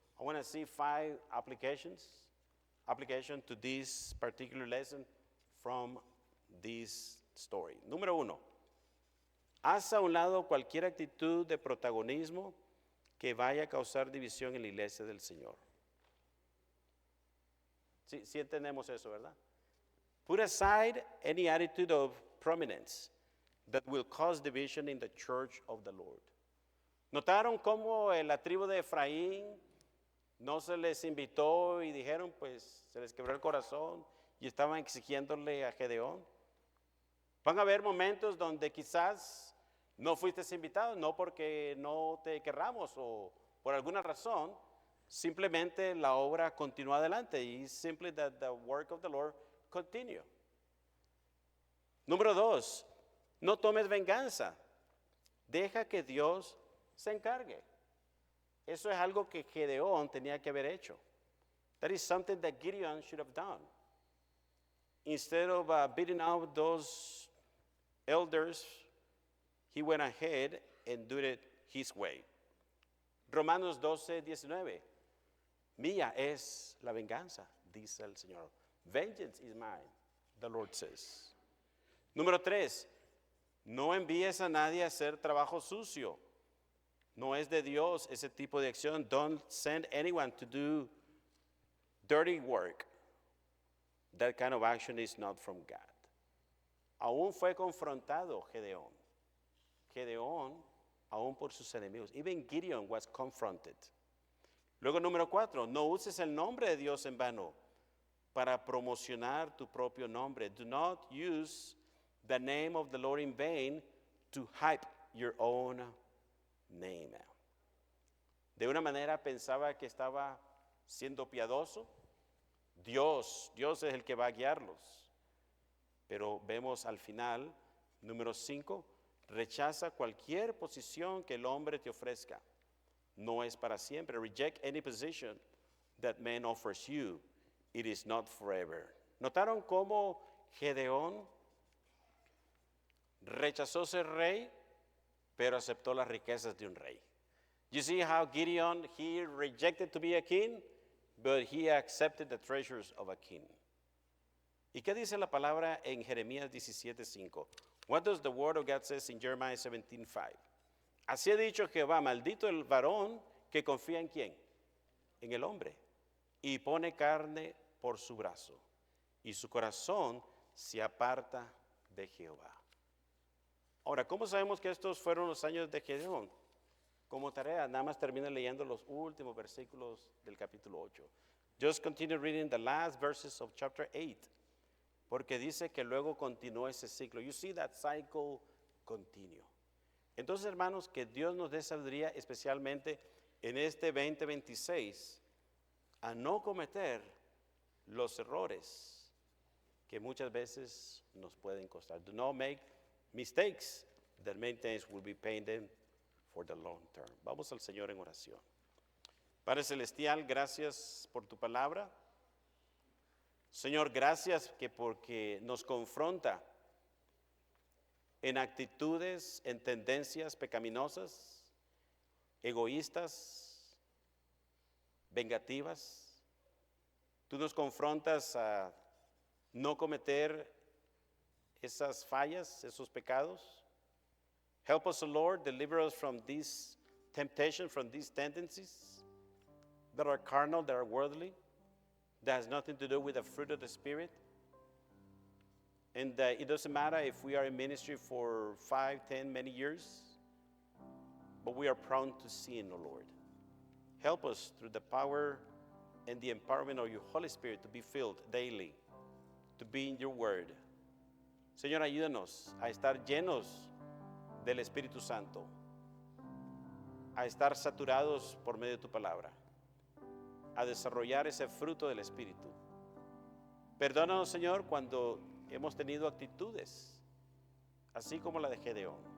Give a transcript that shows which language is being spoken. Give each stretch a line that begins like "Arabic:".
English: I want to see 5 application to this particular lesson from this story.
Spanish: Número 1. Haz a un lado cualquier actitud de protagonismo que vaya a causar división en la iglesia del Señor. Sí entendemos eso, ¿verdad?
English: Put aside any attitude of prominence that will cause division in the church of the Lord.
Spanish: ¿Notaron cómo la tribu de Efraín no se les invitó y dijeron, pues se les quebró el corazón y estaban exigiéndole a Gedeón? Van a haber momentos donde quizás no fuiste invitado, no porque no te querramos o por alguna razón, simplemente la obra continúa adelante y
English: simply that the work of the Lord continue.
Spanish: Número 2, no tomes venganza, deja que Dios se encargue. Eso es algo que Gedeón tenía que haber hecho.
English: That is something that Gideon should have done. Instead of beating out those elders, he went ahead and did it his way.
Spanish: Romanos 12:19. Mía es la venganza, dice el Señor.
English: Vengeance is mine, the Lord says.
Spanish: Número 3, no envíes a nadie a hacer trabajo sucio. No es de Dios ese tipo de acción.
English: Don't send anyone to do dirty work. That kind of action is not from God.
Spanish: Aún fue confrontado Gedeón. Gedeón, aún por sus enemigos.
English: Even Gideon was confronted.
Spanish: Luego, número 4, no uses el nombre de Dios en vano para promocionar tu propio nombre.
English: Do not use the name of the Lord in vain to hype your own name.
Spanish: De una manera pensaba que estaba siendo piadoso. Dios es el que va a guiarlos. Pero vemos al final, número 5, rechaza cualquier posición que el hombre te ofrezca. No es para siempre.
English: Reject any position that man offers you. It is not forever.
Spanish: ¿Notaron cómo Gedeón rechazó ser rey, pero aceptó las riquezas de un rey?
English: You see how Gideon, he rejected to be a king, but he accepted the treasures of a king.
Spanish: ¿Y qué dice la palabra en Jeremías 17:5?
English: What does the word of God says in Jeremiah 17:5?
Spanish: Así ha dicho Jehová, maldito el varón que confía en ¿quién? En el hombre, y pone carne por su brazo, y su corazón se aparta de Jehová. Ahora, ¿cómo sabemos que estos fueron los años de Gedeón? Como tarea, nada más termina leyendo los últimos versículos del capítulo 8.
English: Just continue reading the last verses of chapter 8.
Spanish: Porque dice que luego continuó ese ciclo.
English: You see that cycle continue.
Spanish: Entonces, hermanos, que Dios nos dé sabiduría, especialmente en este 2026, a no cometer los errores que muchas veces nos pueden costar.
English: Do not make mistakes that maintenance will be paying them for the long term.
Spanish: Vamos al Señor en oración. Padre Celestial, gracias por tu palabra. Señor, gracias porque nos confronta en actitudes, en tendencias pecaminosas, egoístas, vengativas. Tú nos confrontas a no cometer esas fallas, esos pecados.
English: Help us, O Lord, deliver us from this temptation, from these tendencies that are carnal, that are worldly, that has nothing to do with the fruit of the Spirit. And it doesn't matter if we are in ministry for 5, 10, many years, but we are prone to sin, O Lord. Help us through the power and the empowerment of your Holy Spirit to be filled daily, to be in your word.
Spanish: Señor, ayúdanos a estar llenos del Espíritu Santo, a estar saturados por medio de tu palabra, a desarrollar ese fruto del Espíritu. Perdónanos, Señor, cuando hemos tenido actitudes, así como la de Gedeón.